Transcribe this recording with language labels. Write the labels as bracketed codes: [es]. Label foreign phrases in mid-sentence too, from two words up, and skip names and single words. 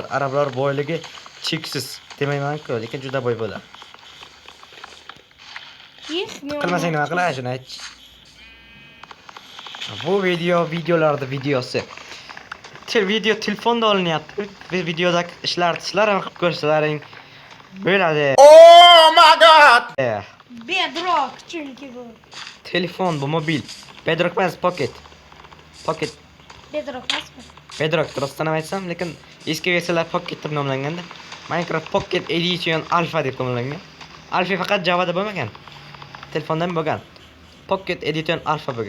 [uz] Arablar boyligi cheksiz demayman-ku, lekin juda boy bo'ladi. Qilmasang nima qilay, shuni ayt. Bu videolarda videosi. Video telefonda olinyapti. Videodagi ishlar ham qilib ko'rsalaring bo'ladi. [en] Oh my god! [uz] Bedrock chunki bu. Telefon bu mobil. Bedrock emas, Pocket. Bedrock emasmi? Bedrock rostdan aytsam, lekin eski versiyalar Pocket deb nomlanganda. Minecraft Pocket Edition Alpha deb nomlangan. Alpha faqat Java'da bo'lmagan. Telefonda ham bo'lgan. Pocket Edition Alpha bo'lgan.